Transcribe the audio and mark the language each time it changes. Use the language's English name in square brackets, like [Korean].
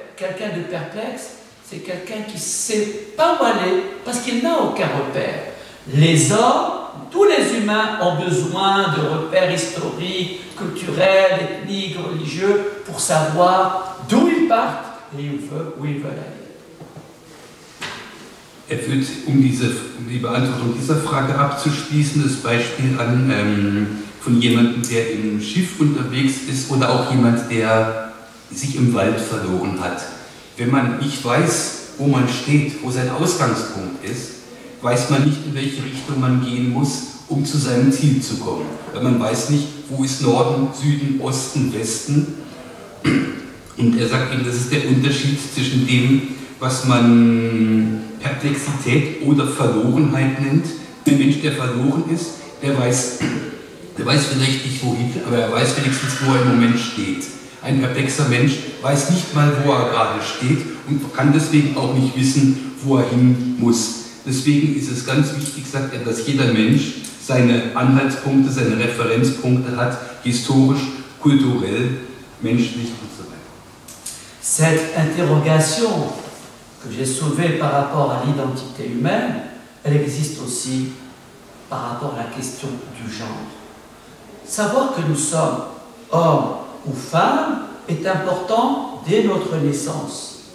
[French] Quelqu'un de perplexe, c'est quelqu'un qui ne sait pas où aller parce qu'il n'a aucun repère. Les hommes, tous les humains ont besoin de repères historiques, culturels, ethniques, religieux pour savoir d'où ils partent et où ils veulent aller. [German] Führt, die Beantwortung dieser Frage abzuschließen, das Beispiel an von jemandem, der im Schiff unterwegs ist oder auch jemand, der sich im Wald verloren hat. Wenn man nicht weiß, wo man steht, wo sein Ausgangspunkt ist, weiß man nicht, in welche Richtung man gehen muss, um zu seinem Ziel zu kommen. Weil man weiß nicht, wo ist Norden, Süden, Osten, Westen. Und er sagt eben, das ist der Unterschied zwischen dem, was man Perplexität oder Verlorenheit nennt. Ein Mensch, der verloren ist, der weiß vielleicht nicht wohin, aber er weiß wenigstens, wo er im Moment steht. Ein perplexer Mensch weiß nicht mal, wo er gerade steht und kann deswegen auch nicht wissen, wo er hin muss. Deswegen ist es ganz wichtig, sagt er, dass jeder Mensch seine Anhaltspunkte, seine Referenzpunkte hat, historisch, kulturell, menschlich und so weiter. [French] Cette interrogation que j'ai soulevée par rapport à l'identité humaine, elle existe aussi par rapport à la question du genre. Savoir que nous sommes hommes ou femmes est important dès notre naissance.